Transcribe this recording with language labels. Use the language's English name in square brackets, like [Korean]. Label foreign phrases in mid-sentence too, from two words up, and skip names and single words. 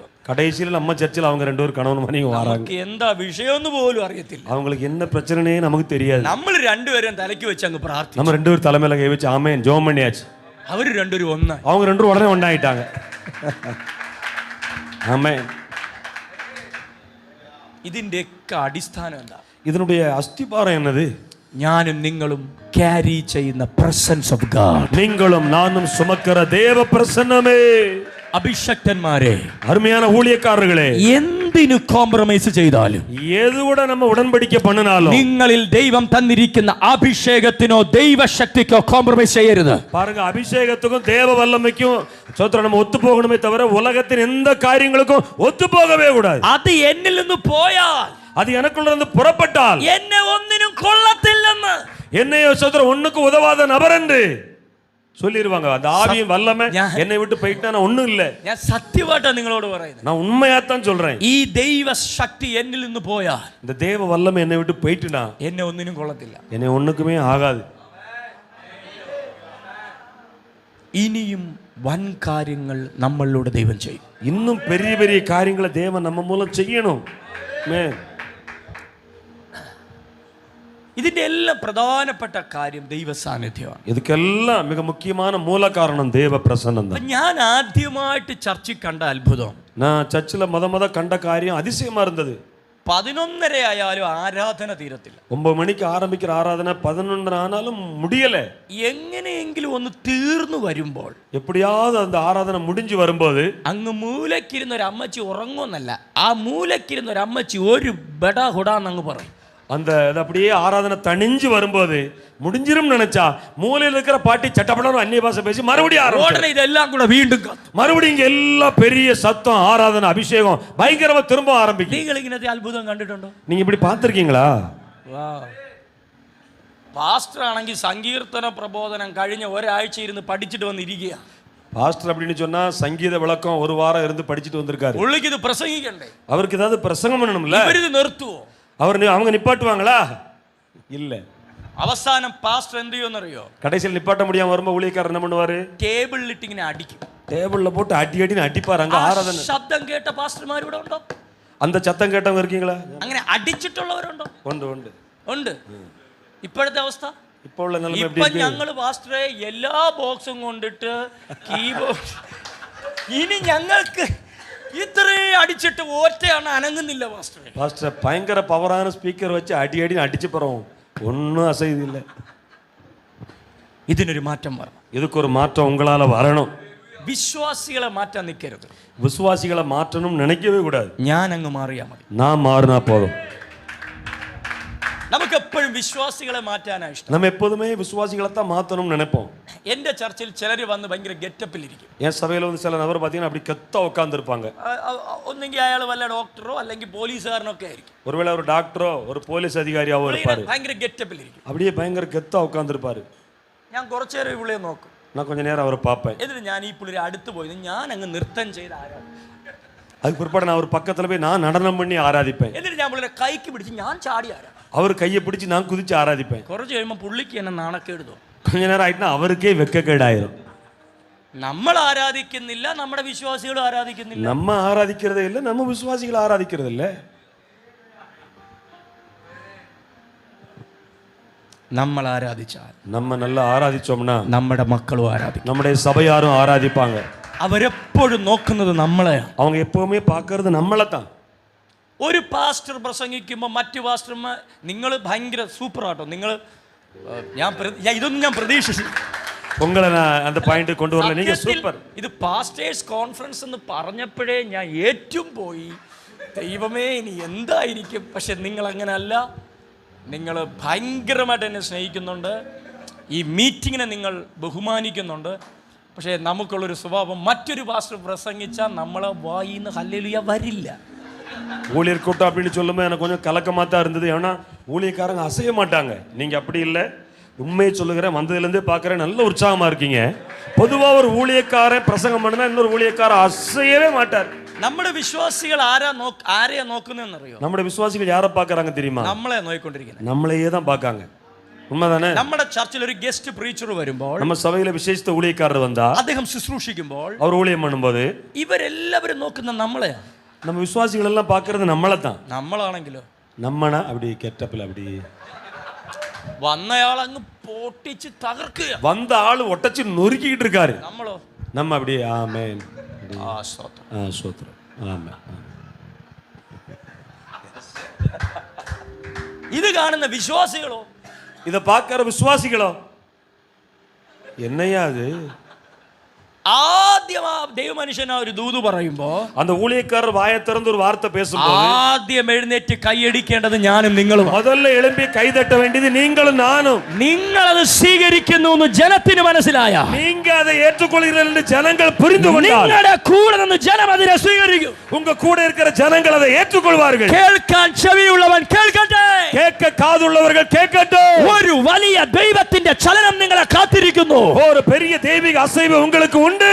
[Tamil] கடைசியில் நம்ம சர்ச்சில் அவங்க 2 பேரும் கணவன் மனைவி வராங்க. [Malayalam] എന്താ വിഷയമെന്ന് പോലും അറിയത്തില്ല, [Tamil] அவங்களுக்கு என்ன பிரச்சனைனே நமக்கு தெரியாது. [Malayalam] നമ്മൾ രണ്ടുപേരും തലയ്ക്ക് വെച്ച് അങ്ങ് പ്രാർത്ഥിച്ചു. [Tamil] நம்ம 2 பேரும் தலைமையில கை வச்சு ஆமென் ஜெபம் பண்ணியாச்சு. [Malayalam] അവര് രണ്ടുപേരും ഒന്നായി. [Tamil] அவங்க 2 பேரும் உடனே ஒண்ணாயிட்டாங்க. ஆமென். [Malayalam] ഇതിന്റെയൊക്കെ അടിസ്ഥാനം എന്താ? [Tamil] இதனுடைய அஸ்திபாரம் என்னது? [Malayalam] ഞാനും നിങ്ങളും ക്യാരി ചെയ്യുന്ന [English] presence of God. [Tamil] நீங்களும் நானும் சுமக்கிற தேவ பிரசன்னமே. [Malayalam] അഭിഷക്തന്മാരെ, [Tamil] அருமையான ஊழியக்காரர்களே, [Malayalam] എന്തിനു കോംപ്രമൈസ് ചെയ്താലും, [Tamil] எது கூட நம்ம உடன்படிக்கை பண்ணினாலும், [Malayalam] നിങ്ങളിൽ ദൈവം തന്നിരിക്കുന്ന അഭിഷേകത്തിനോ ദൈവശക്തിക്കോ കോംപ്രമൈസ് ചെയ്യരുത്. [Tamil] பாருங்க, அபிஷேகத்துக்கும் தேவ வல்லமைக்கும் சோத்திரம் நம்ம ஒத்து போகணுமே தவிர உலகத்தின் எந்த காரியங்களுக்கும் ஒத்து போகவே கூடாது. [Malayalam] അത് എന്നിൽ നിന്ന് പോയാൽ, [Tamil] அது எனக்குள்ள இருந்து புறப்பட்டால் [Malayalam] എന്നെ ഒന്നിനും കൊള്ളത്തില്ലെന്ന് [Tamil] என்னையோ சோத்திரம் ஒண்ணுக்கு உதவாத நபர் என்று சொல்லிடுவாங்க. அந்த ஆவியின் வல்லமை என்னை விட்டு போயிட்டா நான் ஒண்ணும் இல்ல. [Malayalam] ഞാൻ സത്യമായിട്ടാണ് നിങ്ങളോട് പറയുന്നത്. [Tamil] நான் உண்மையாத்தான் சொல்றேன். [Malayalam] ഈ ദൈവശക്തി എന്നിൽ നിന്ന് പോയാൽ, [Tamil] இந்த தேவ வல்லமை என்னை விட்டு போயிட்டுனா [Malayalam] എന്നെ ഒന്നിനും കൊള്ളത്തില്ല. [Tamil] என்னை ஒண்ணுக்குமே ஆகாது. [Malayalam] ഇനിയും വൻ കാര്യങ്ങൾ നമ്മളിലൂടെ ദൈവം ചെയ്യും. [Tamil] இன்னும் பெரிய பெரிய காரியங்களை தேவன் நம்ம மூலம் செய்யணும். [Malayalam] ഇതിന്റെ എല്ലാം പ്രധാനപ്പെട്ട കാര്യം ദൈവ സാന്നിധ്യമാണ്. [Tamil] இதுக்கெல்லாம் மிக முக்கியமான மூல காரணம் தேவ பிரசன்னம் தான். [Malayalam] ഞാൻ ആദ്യമായിട്ട് ചർച്ചിൽ കണ്ട അത്ഭുതം, [Tamil] நான் சர்ச்சில் முத கண்ட காரியம் அதிசயமா இருந்தது. [Malayalam] 11:30 ആയാലും ആരാധന തീരത്തില്ല. [Tamil] 9 மணிக்கு ஆரம்பிக்கிற ஆராதனை 11 ஆனாலும் முடியல. [Malayalam] എങ്ങനെയെങ്കിലും ഒന്ന് തീർന്നു വരുമ്പോൾ, [Tamil] எப்படியாவது அந்த ஆராதனை முடிஞ்சு வரும்போது, [Malayalam] അങ്ങ് മൂലക്കിരുന്ന ഒരു അമ്മച്ചി ഉറങ്ങുമെന്നല്ല, ആ മൂലക്കിരുന്ന ഒരു അമ്മച്ചി ഒരു ബടാ ഹുടാന്ന് അങ്ങ് പറയും. [Tamil] அந்த அப்படியே ஆராதனை தணிஞ்சு வரும்போது முடிஞ்சிரும் நினைச்சா மூலையில் இருக்கிற பாட்டி சட்டப்படம் அந்நிய பாஷை பேசி மறுபடியும் உடனே இதெல்லாம் கூட വീണ്ടും மறுபடியும் இங்க எல்லாம் பெரிய சத்தம், ஆராதனை, அபிஷேகம் பயங்கரமா திரும்ப ஆரம்பிக்கும். [Malayalam] നിങ്ങൾ ഇങ്ങനത്തെ അത്ഭുതം കണ്ടിട്ടുണ്ടോ? [Tamil] நீங்க இப்படி பார்த்திருக்கீங்களா? [Malayalam] പാസ്റ്റർ ആണെങ്കിൽ സങ്കീർത്തന പ്രബോധനം കഴിഞ്ഞ ഒരാഴ്ച ഇരുന്ന് പഠിച്ചിട്ട് വന്നിരിക്കുക. [Tamil] பாஸ்டர் அப்படின்னு சொன்னா சங்கீத விளக்கம் ஒரு வாரம் இருந்து படிச்சுட்டு வந்திருக்காரு. [Malayalam] പുള്ളിക്ക് ഇത് പ്രസംഗിക്കണ്ടേ? [Tamil] அவருக்கு ஏதாவது பிரசங்கம் பண்ணணும்ல. [Malayalam] ഇവരിത് നിർത്തുവോ? [Tamil] அவங்க நிப்பாட்டுவாங்களா? இல்ல. [Malayalam] അവസാനം പാസ്റ്റർ എന്ത് ചെയ്യുമെന്നറിയോ? [Tamil] கடைசியில் நிப்பாட்ட முடியாம வரும்போது ஊழியக்காரர் என்ன பண்ணுவாரு? [Malayalam] ടേബിളിലിട്ട് ഇങ്ങനെ അടിക്കും. [Tamil] டேபிள்ல போட்டு அடின்னு அடிப்பாரு. அங்க ஆராதனை [Malayalam] ശബ്ദം കേട്ട പാസ്റ്റർമാർ ഇവിടെ ഉണ്ടോ? [Tamil] அந்த சத்தம் கேட்டவங்க இருக்கீங்களா? [Malayalam] അങ്ങനെ അടിച്ചിട്ടുള്ളവരുണ്ടോ? ഉണ്ട്. ഇപ്പോഴത്തെ അവസ്ഥ, [Tamil] இப்போ உள்ள நிலைமை எப்படி [Malayalam] ഇപ്പൊ [Tamil] இருக்கு? [Malayalam] ഞങ്ങൾ പാസ്റ്ററെ എല്ലാ ബോക്സും കൊണ്ടിട്ട് കീബോർഡ്, ഇനി ഞങ്ങൾക്ക് ഇത്രയും അടിച്ചിട്ട് ഒറ്റയാണ് അനങ്ങുന്നില്ല പാസ്റ്ററെ. [Tamil] பாஸ்டர் பயங்கர பவரான ஸ்பீக்கர் வச்சு அடின்னு அடிச்சு போறோம், ஒன்றும் அசைதில்லை. [Malayalam] ഇതിനൊരു മാറ്റം വരണം. [Tamil] இதுக்கு ஒரு மாற்றம் உங்களால வரணும். [Malayalam] വിശ്വാസികളെ മാറ്റാൻ നിൽക്കരുത്. [Tamil] விசுவாசிகளை மாற்றணும் நினைக்கவே கூடாது. [Malayalam] ഞാൻ അങ്ങ് മാറിയാ മതി. [Tamil] நான் மாறினா போதும். [Malayalam] നമുക്ക് എപ്പോഴും വിശ്വാസികളെ മാറ്റാനാണ് ഇഷ്ടം. [Tamil] நம்ம எப்போதுமே விசுவாசிகளை தான் மாற்றணும்னு நினைப்போம். [Malayalam] എന്റെ ചർച്ചിൽ ചിലർ വന്ന് ഭയങ്കര ഗെറ്റപ്പിൽ ഇരിക്കും. [Tamil] என் சபையில் வந்து சில நபர் பார்த்தீங்கன்னா அப்படி கெத்தா உட்காந்துருப்பாங்க. [Malayalam] ഒന്നെങ്കിൽ അയാൾ വല്ല ഡോക്ടറോ അല്ലെങ്കിൽ പോലീസുകാരനൊക്കെ ആയിരിക്കും. [Tamil] ஒருவேளை ஒரு டாக்டரோ ஒரு போலீஸ் அதிகாரியாவோ இருப்பாரு. [Malayalam] ഭയങ്കര ഗെറ്റപ്പിൽ ഇരിക്കും. [Tamil] அப்படியே பயங்கர கெத்தா உட்காந்துருப்பாரு. [Malayalam] ഞാൻ കുറച്ചു നേരം ഈ പുള്ളിയെ നോക്കും. [Tamil] நான் கொஞ்ச நேரம் அவரை பார்ப்பேன். [Malayalam] എന്നിട്ട് ഞാൻ ഈ പുള്ളിയെ അടുത്ത് പോയി ഞാൻ അങ്ങ് നൃത്തം ചെയ്ത് ആരാധിക്കും. [Tamil] அதுக்கு பிற்பாடு நான் அவர் பக்கத்துல போய் நான் நடனம் பண்ணி ஆராதிப்பேன். [Malayalam] എന്നിട്ട് ഞാൻ പുള്ളിയെ കൈക്ക് പിടിച്ച് ഞാൻ ചാടി ആരാധിക്കും. [Tamil] அவர் கையை பிடிச்சு நான் குதிச்சு ஆராதிப்பேன். [Malayalam] കുറച്ച് കഴിയുമ്പോൾ പുള്ളിക്ക് എന്നെ നാണക്കേട് തോന്നും. [Tamil] கொஞ்ச நேரம் ஆயிட்டுனா அவருக்கே வெட்கக்கேடாயிரும். [Malayalam] നമ്മൾ ആരാധിക്കുന്നില്ല, നമ്മുടെ വിശ്വാസികളും ആരാധിക്കുന്നില്ല. [Tamil] நம்ம ஆராதிக்கிறதே இல்லை, நம்ம விசுவாசிகளை ஆராதிக்கிறது இல்லை. [Malayalam] നമ്മൾ ആരാധിച്ചാൽ, [Tamil] நம்ம நல்லா ஆராதிச்சோம்னா [Malayalam] നമ്മുടെ മക്കളും ആരാധിക്കും. [Tamil] நம்முடைய சபையாரும் ஆராதிப்பாங்க. [Malayalam] അവരെപ്പോഴും നോക്കുന്നത് നമ്മളെ. [Tamil] அவங்க எப்பவுமே பார்க்கறது நம்மளை தான். [Malayalam] ഒരു പാസ്റ്റർ പ്രസംഗിക്കുമ്പോൾ മറ്റു പാസ്റ്റർമാർ, നിങ്ങൾ ഭയങ്കര സൂപ്പറാട്ടോ, നിങ്ങൾ ഇതൊന്നും ഞാൻ പ്രതീക്ഷിച്ചു. [Tamil] உங்களை நான் அந்த பாயிண்ட் கொண்டு வரல, நீங்க சூப்பர். [Malayalam] ഇത് [English] pastors conference [Malayalam] എന്ന് പറഞ്ഞപ്പോഴേ ഞാൻ ഏറ്റവും പോയി, ദൈവമേ ഇനി എന്തായിരിക്കും. പക്ഷെ നിങ്ങൾ അങ്ങനെയല്ല, നിങ്ങൾ ഭയങ്കരമായിട്ട് എന്നെ സ്നേഹിക്കുന്നുണ്ട്, ഈ മീറ്റിങ്ങിനെ നിങ്ങൾ ബഹുമാനിക്കുന്നുണ്ട്. പക്ഷേ നമുക്കുള്ളൊരു സ്വഭാവം, മറ്റൊരു പാസ്റ്റർ പ്രസംഗിച്ചാൽ നമ്മളെ വായിന്ന് ഹല്ലേലൂയ വരില്ല. [Tamil] ஊழியர் கூட்டம் அப்படின்னு சொல்லும்போது எனக்கு கொஞ்சம் கலக்கமாக தான் இருந்தது. ஏன்னா ஊழியக்காரங்க அசைய மாட்டாங்க. நீங்கள் அப்படி இல்லை, உண்மையை சொல்லுகிறேன், வந்ததுலேருந்தே பார்க்குறேன், நல்ல உற்சாகமாக இருக்கீங்க. பொதுவாக ஒரு ஊழியக்காரன் பிரசங்கம் பண்ணுனா இன்னொரு ஊழியக்காரன் அசையவே மாட்டார். [Malayalam] നമ്മുടെ വിശ്വാസികൾ ആരെയാ നോക്കുന്നതെന്നറിയോ? നമ്മുടെ വിശ്വാസികൾ [Tamil] யாரை பார்க்குறாங்க தெரியுமா? [Malayalam] നമ്മളെ നോക്കിക്കൊണ്ടിരിക്കുന്നത്. [Tamil] நம்மளையே தான் பார்க்காங்க. உண்மைதானே? [Malayalam] നമ്മുടെ ചർച്ചിൽ ഒരു [English] guest preacher [Malayalam] വരുമ്പോൾ, [Tamil] நம்ம சபையில விசேஷித்த ஊழியக்காரர் வந்தா, [Malayalam] അദ്ദേഹം ശുശ്രൂഷിക്കുമ്പോൾ, [Tamil] அவர் ஊழியம் பண்ணும்போது [Malayalam] ഇവരെല്ലാവരും നോക്കുന്ന നമ്മളെ. [Tamil] நம்ம விசுவாசிகள் எல்லாம் பார்க்கறது நம்மளை தான். [Malayalam] നമ്മളാണെങ്കിലോ [Tamil] நம்மனா அப்படி கெட்டப்பில் அப்படி [Malayalam] വന്നയാൾ അങ്ങ് പൊട്ടിച്ച് തകർക്കുക, [Tamil] வந்த ஆள் ஒட்டச்சு நொறுக்கிட்டு இருக்காரு. [Malayalam] നമ്മളോ [Tamil] நம்ம அப்படி ஆமென், [Malayalam] സ്തോത്രം. [Tamil] ஆமென். [Malayalam] ഇത് കാണുന്ന വിശ്വാസികളോ, [Tamil] இதை பார்க்கிற விசுவாசிகளோ, என்னையா அது? [Malayalam] ആദ്യം ആ ദൈവമനുഷ്യൻ ഒരു ദൂത് പറയുമ്പോ [Tamil] அந்த ஊழியக்காரர் வாயை திறந்து ஒரு வார்த்தை பேசும்போது [Malayalam] ആദ്യം എഴുന്നേറ്റ് കൈയടിക്കേണ്ടത് ഞാനും നിങ്ങളും. [Tamil] முதல்ல எழும்பி கைதட்ட வேண்டியது நீங்களும் நானும். [Malayalam] നിങ്ങളത് സ്വീകരിക്കുന്നു എന്ന് ജനത്തിന് മനസ്സിലായ, [Tamil] நீங்க அதை ஏற்றுக்கொள்கிறீர்கள் என்று ஜனங்கள் புரிந்து கொண்டால், [Malayalam] നിങ്ങളുടെ കൂടെ നിന്ന് ജനം അതിനെ സ്വീകരിക്കും. [Tamil] உங்க கூட இருக்கிற ஜனங்கள் அதை ஏற்றுக்கொள்வார்கள். [Malayalam] കേൾക്കാൻ ചെവിയുള്ളവൻ കേൾക്കട്ടെ, [Tamil] கேட்க காதுள்ளவர்கள் கேட்கட்டும். [Malayalam] ഒരു വലിയ ദൈവത്തിന്റെ ചലനം നിങ്ങളെ കാത്തിരിക്കുന്നു. [Tamil] ஒரு பெரிய தெய்வீக அசைவு உங்களுக்கு உண்டு.